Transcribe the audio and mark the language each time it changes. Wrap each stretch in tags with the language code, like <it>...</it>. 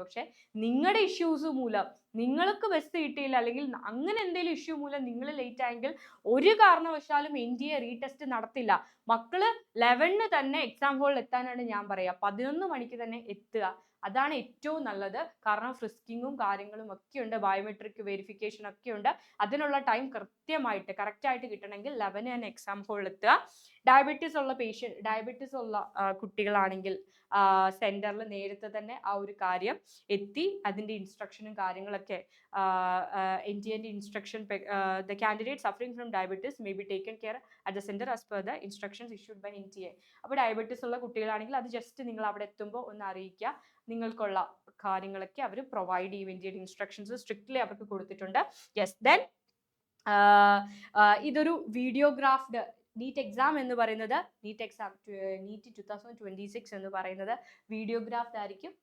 <ml>പക്ഷെ നിങ്ങളുടെ ഇഷ്യൂസ് മൂലം, നിങ്ങൾക്ക് ബസ് കിട്ടിയില്ല, അല്ലെങ്കിൽ അങ്ങനെ എന്തെങ്കിലും ഇഷ്യൂ മൂലം നിങ്ങൾ ലേറ്റ് ആയെങ്കിൽ ഒരു കാരണവശാലും NTA റീടെസ്റ്റ് നടത്തില്ല. മക്കള് 11-ന് തന്നെ എക്സാം ഹോളിൽ എത്താനാണ് ഞാൻ പറയുക. 11 മണിക്ക് തന്നെ എത്തുക. അതാണ് ഏറ്റവും നല്ലത്. കാരണം ഫ്രിസ്കിങ്ങും കാര്യങ്ങളും ഒക്കെ ഉണ്ട്, ബയോമെട്രിക് വെരിഫിക്കേഷൻ ഒക്കെ ഉണ്ട്. അതിനുള്ള ടൈം കറക്റ്റായിട്ട് കിട്ടണമെങ്കിൽ 11 തന്നെ എക്സാം ഹോളിൽ എത്തുക. ഡയബറ്റീസ് ഉള്ള കുട്ടികളാണെങ്കിൽ സെന്ററിൽ നേരത്തെ തന്നെ ആ ഒരു കാര്യം എത്തി അതിൻ്റെ ഇൻസ്ട്രക്ഷനും കാര്യങ്ങളൊക്കെ NTA instruction</ml> <en>the candidate suffering from diabetes may be taken care at the center as per the instructions issued by NTA.</en> <ml>അപ്പോൾ ഡയബറ്റീസ് ഉള്ള കുട്ടികളാണെങ്കിൽ അത് ജസ്റ്റ് നിങ്ങൾ അവിടെ എത്തുമ്പോൾ ഒന്ന് അറിയിക്കുക. നിങ്ങൾക്കുള്ള കാര്യങ്ങളൊക്കെ അവർ പ്രൊവൈഡ് ചെയ്യും. NTA ഇൻസ്ട്രക്ഷൻസ് സ്ട്രിക്ട്ലി അവർക്ക് കൊടുത്തിട്ടുണ്ട്. യെസ്, ദെൻ ഇതൊരു വീഡിയോഗ്രാഫ്ഡ് നീറ്റ് എക്സാം എന്ന് പറയുന്നത്, നീറ്റ് 2026 എന്ന് പറയുന്നത് വീഡിയോഗ്രാഫ്ഡ് ആയിരിക്കും.</ml>